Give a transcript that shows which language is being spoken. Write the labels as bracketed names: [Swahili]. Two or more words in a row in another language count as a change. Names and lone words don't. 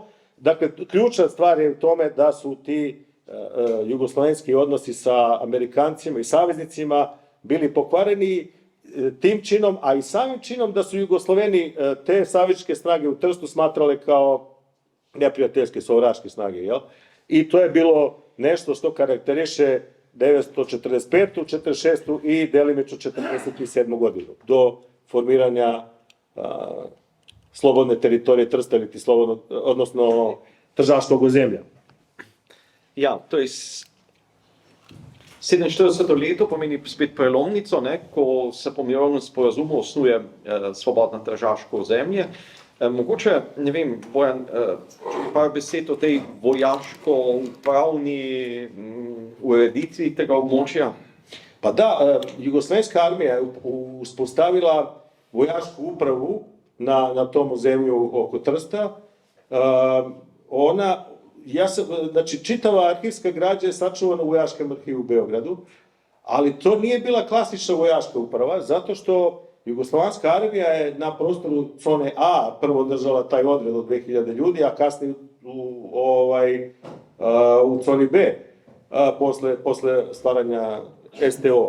[Serbian] Dakle, ključna stvar je u tome da su ti jugoslovenski odnosi sa Amerikancima i saveznicima bili pokvareni tim činom, a i samim činom da su Jugosloveni te savezničke snage u Trstu smatrale kao neprijateljske, sovraške snage, jel? I to je bilo nešto što karakteriše 1945. 46. i delimično 47. godinu, do formiranja slobodne teritorije Trsta, odnosno Tržaškog ozemlja. [Slovenian] Ja, to je 47. leto pomeni spet prelomnico, ko se po mirovnem sporazumu osnuje svobodno tržaško ozemlje. Mogoče, ne vem, Bojan, par besed o tej vojaško-upravni ureditvi tega območja? [Serbian] Pa da, Jugoslovenska armija je uspostavila vojašku upravu na tom ozemlju oko Trsta. Znači, čitava arhivska građa je sačuvana u Vojaškom arhivu u Beogradu, ali to nije bila klasična vojaška uprava, zato što Jugoslovenska armija je na prostoru zone A prvo držala taj odred od 2000 ljudi, a kasnije u zoni B, posle stvaranja STO.